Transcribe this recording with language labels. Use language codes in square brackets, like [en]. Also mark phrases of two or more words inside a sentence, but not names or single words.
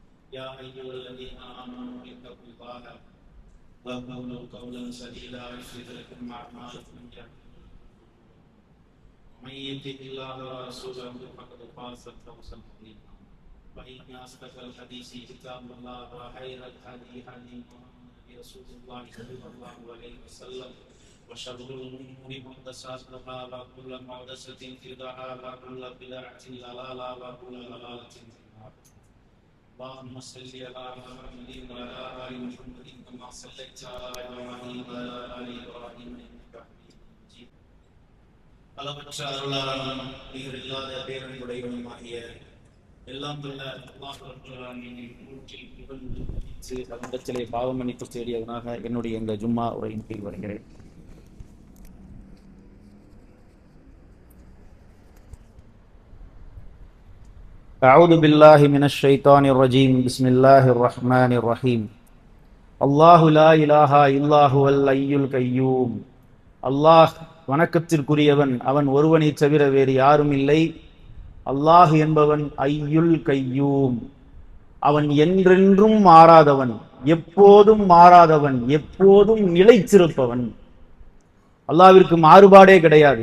[ar] يا أيها الذين آمنوا اتقوا الله وقولوا قولا سديدا يصلح لكم أعمالكم ومن يطع الله ورسوله فقد فاز فوزا عظيما فإن أصدق الحديث كتاب الله وخير الهدي هدي رسول الله صلى الله عليه وسلم وشر الأمور محدثاتها وكل محدثة بدعة وكل بدعة ضلالة وكل ضلالة في النار. اللهم صل على محمد وعلى آل محمد كما صليت على إبراهيم وعلى آل إبراهيم إنك حميد مجيد. [ta] அளவற்ற அருளாளனும் நிகரில்லாத பேரன்புடையவனுமாகிய எல்லாம் வல்ல அல்லாஹ் [ar] رب العالمين [ta] மூச்சில் புகழ்ந்து அவனிடத்திலே பாவ மன்னிப்பு தேடியவனாக என்னுடைய இந்த ஜும்மா உரையின் கீழ் வருகிறேன். [ar] أعوذ بالله من الشيطان الرجيم بسم الله الرحمن الرحيم الله لا إله إلا هو الحي القيوم [ta] அல்லாஹ் வணக்கத்திற்குரியவன், அவன் ஒருவனை தவிர வேறு யாரும் இல்லை. அல்லாஹ் என்பவன் [ar] الحي القيوم, [ta] அவன் என்றென்றும் மாறாதவன், எப்போதும் மாறாதவன், எப்போதும் நிலைத்திருப்பவன். அல்லாஹ்விற்கு மாறுபாடே கிடையாது.